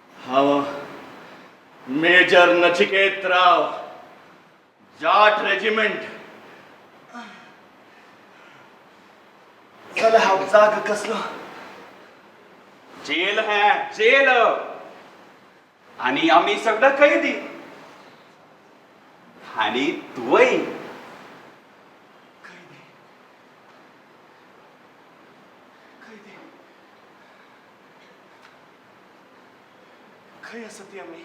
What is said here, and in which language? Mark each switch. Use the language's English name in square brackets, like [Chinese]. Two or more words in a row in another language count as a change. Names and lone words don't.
[Konkani] हांव मेजर नचिकेत राव, जाट रेजिमेंट. जाल्यार हांव जाग कसलो? [Hindi] जेल है जेल. [Marathi] आणि आम्ही सगळं कैदी. [Konkani] आणि तूय खंय आसा ती आमी?